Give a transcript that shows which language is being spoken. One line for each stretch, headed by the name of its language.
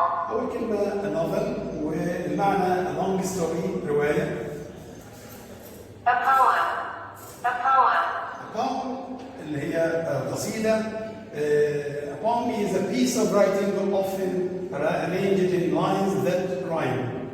Arabic: أول كلمة novel والمعنى
English: a long story
Arabic: رواية.
English: A poem. A poem
Arabic: اللي هي قصيدة.
English: A poem is a piece of writing often arranged in lines that rhyme.